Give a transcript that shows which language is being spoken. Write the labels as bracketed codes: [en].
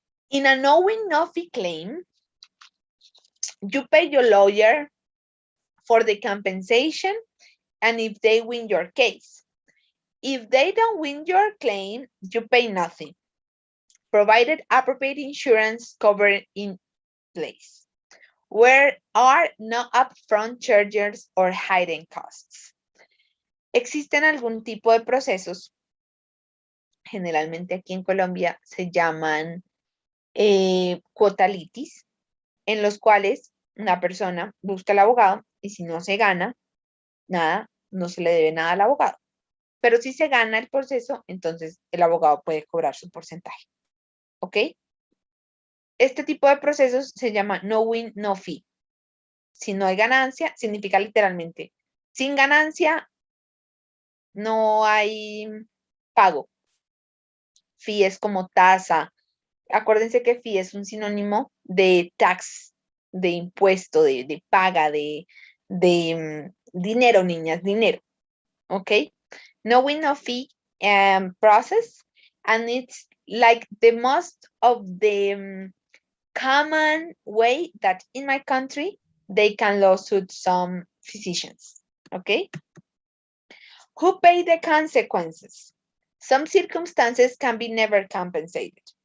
[en] In a knowing no fee claim, you pay your lawyer for the compensation and if they win your case. If they don't win your claim, you pay nothing. provided appropriate insurance covered in place, where are no upfront charges or hidden costs. [es] Existen algún tipo de procesos, generalmente aquí en Colombia se llaman cuota litis, en los cuales una persona busca al abogado y si no se gana nada, no se le debe nada al abogado. Pero si se gana el proceso, entonces el abogado puede cobrar su porcentaje. ¿Ok? Este tipo de procesos se llama no win, no fee. Si no hay ganancia, significa literalmente, sin ganancia no hay pago. Fee es como tasa. Acuérdense que fee es un sinónimo de tax, de impuesto, de paga, de dinero, niñas, dinero. [en] ¿Ok? No win, no fee process. And it's like the most of the common way that in my country, they can lawsuit some physicians. Okay? Who pay the consequences? Some circumstances can be never compensated.